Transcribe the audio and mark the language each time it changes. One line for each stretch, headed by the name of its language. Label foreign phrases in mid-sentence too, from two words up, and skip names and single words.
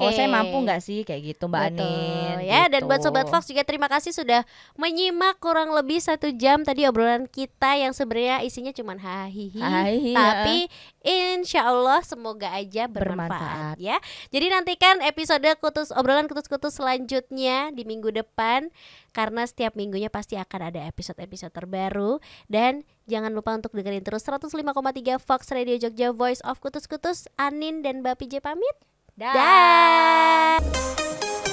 Indonesian: Oh, saya mampu nggak sih kayak gitu Mbak Betul. Anin. Ya, gitu. dan buat Sobat Fox juga terima kasih sudah menyimak kurang lebih 1 jam tadi obrolan kita yang sebenarnya isinya cuma hahihi. Hahihi, Tapi
Arabic: insya Allah
Indonesian: semoga aja bermanfaat, Bermanfaat. ya. Jadi nantikan episode obrolan kutus-kutus selanjutnya di minggu depan, karena setiap minggunya pasti akan ada episode-episode terbaru. Dan jangan lupa untuk dengerin terus 105,3 Fox Radio Jogja, Voice of Kutus-Kutus. Anin dan Mbak PJ pamit. Dah. Dah.